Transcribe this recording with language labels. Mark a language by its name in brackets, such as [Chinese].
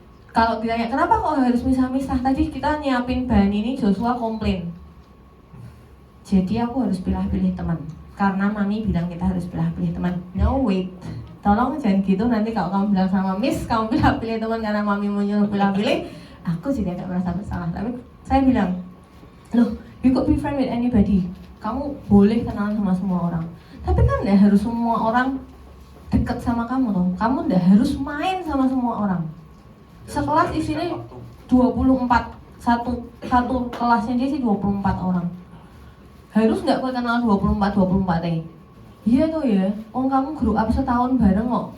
[Indonesian] Kalau ditanya, kenapa kok harus misah-misah? Tadi kita nyiapin bahan ini, Joshua komplain. Jadi aku harus pilih-pilih teman. Karena mami bilang kita harus pilih-pilih teman. [English] No wait, [Indonesian] tolong jangan gitu. Nanti kalau kamu bilang sama Miss, kamu pilih-pilih teman karena mami mau nyuruh pilih-pilih, aku juga gak merasa bersalah. Tapi saya bilang, loh, [English] you could be friend with anybody. [Indonesian] Kamu boleh kenalan sama semua orang. Tapi kan gak harus semua orang deket sama kamu loh. Kamu gak harus main sama semua orang. Sekelas isinya 24, satu kelasnya dia sih 24 orang. Harus gak kau kenal 24 deh? Iya tuh ya, kamu [English] grew up [Indonesian] setahun bareng kok.